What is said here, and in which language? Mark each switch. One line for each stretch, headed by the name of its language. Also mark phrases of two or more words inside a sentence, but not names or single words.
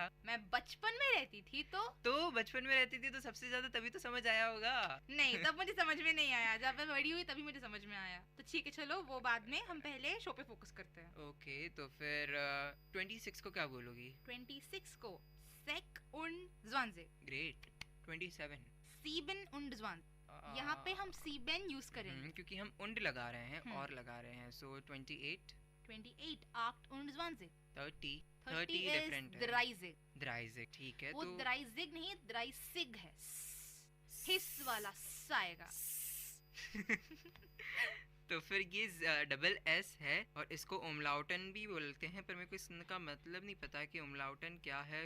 Hindi: मैं बचपन में रहती थी तो बचपन में रहती थी तो सबसे ज्यादा तभी तो समझ आया होगा। नहीं, तब मुझे समझ में नहीं आया, जब मैं बड़ी हुई तभी मुझे समझ में आया। तो ठीक है, चलो वो बाद में, हम पहले शो पे फोकस करते हैं। ओके, तो फिर 26 को क्या बोलोगी?
German: 26 को sechs und zwanzig.
English: ग्रेट। 27
German: sieben und zwanzig.
Hindi: यहाँ पे हम सीबन यूज करेंगे क्योंकि हम उंड लगा रहे हैं और लगा रहे हैं। सो 28
German: 8 und zwanzig।
Hindi: 30 डिफरेंट है। द्राइजिग, ठीक है। वो तो द्राइजिग नहीं, द्राइसिग है, हिस वाला स आएगा। तो फिर ये डबल एस है और इसको उमलाउटन भी बोलते हैं, पर मेरे को इसका मतलब नहीं पता कि उमलाउटन क्या है।